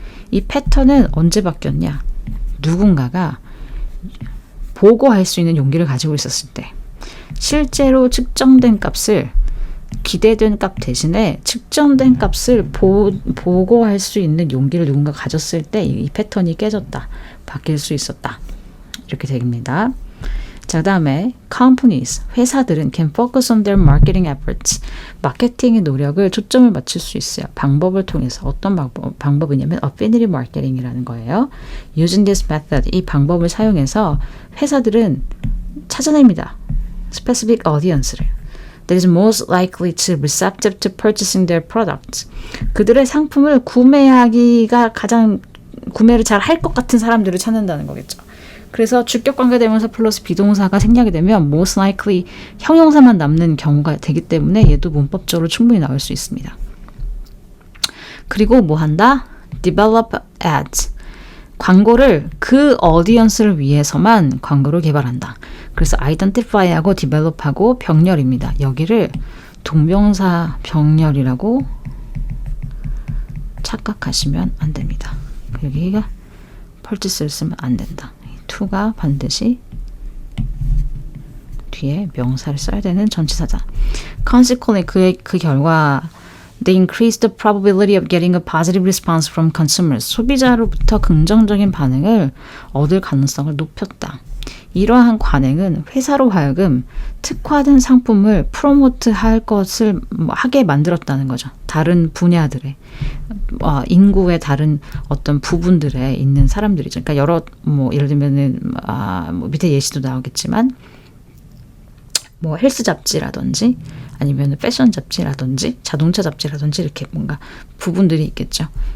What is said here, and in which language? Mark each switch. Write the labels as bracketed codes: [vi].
[ko] 이 패턴은 언제 바뀌었냐? 누군가가 보고할 수 있는 용기를 가지고 있었을 때, 실제로 측정된 값을 기대된 값 대신에 측정된 값을 보고할 수 있는 용기를 누군가 가졌을 때 이 패턴이 깨졌다. 바뀔 수 있었다. 이렇게 됩니다. 자, 그 다음에 [en] companies, [ko] 회사들은 [en] can focus on their marketing efforts. [ko] 마케팅의 노력을 초점을 맞출 수 있어요. 방법을 통해서. 어떤 방법이냐면 affinity marketing이라는 거예요. [en] Using this method, [ko] 이 방법을 사용해서 회사들은 찾아냅니다. specific audience를. [en] That is most likely to receptive to purchasing their products. [ko] 그들의 상품을 구매하기가 가장 구매를 잘 할 것 같은 사람들을 찾는다는 거겠죠. 그래서 주격관계 대명사 플러스 비동사가 생략이 되면 most likely 형용사만 남는 경우가 되기 때문에 얘도 문법적으로 충분히 나올 수 있습니다. 그리고 뭐 한다? [en] develop ads. [ko] 광고를 그 어디언스를 위해서만 광고를 개발한다. 그래서 identify하고 develop하고 병렬입니다. 여기를 동명사 병렬이라고 착각하시면 안 됩니다. 여기가 purchase를 쓰면 안 된다. to가 반드시 뒤에 명사를 써야 되는 전치사다. [en] Consequently, [ko] 그 결과 [en] they increased the probability of getting a positive response from consumers. [ko] 소비자로부터 긍정적인 반응을 얻을 가능성을 높였다. 이러한 관행은 회사로 하여금 특화된 상품을 프로모트할 것을 하게 만들었다는 거죠. 다른 분야들의 인구의 다른 어떤 부분들에 있는 사람들이죠. 그러니까 여러 예를 들면은 밑에 예시도 나오겠지만 헬스 잡지라든지 아니면 패션 잡지라든지 자동차 잡지라든지 이렇게 뭔가 부분들이 있겠죠.